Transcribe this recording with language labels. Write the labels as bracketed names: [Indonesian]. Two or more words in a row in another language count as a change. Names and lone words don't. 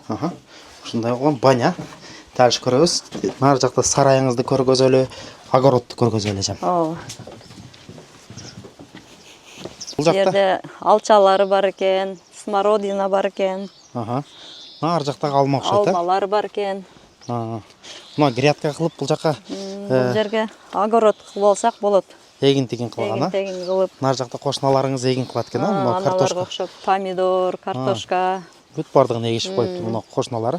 [Kyrgyz] Ушундай болгон баня. Дальше көрөбүз. Нар жакта сарайыңызды көргөзөлү, огородду көргөзөлү, эжем. Бул жакта жерде алчалары бар экен, смородина бар экен. [Kazakh] Ар жақтағы алма ұқсайды. Алмалар бар екен. Мына грядка қылып бұл жаққа Бұл жерге огород болсақ болады. егін-тегін қылған, Егін қылып. Нар жақта қошыналарыңыз егін қылады екен, мына картошка. Ұқсап помидор, картошка. Бүт бардығын егішіп қойыпты мына қошыналары.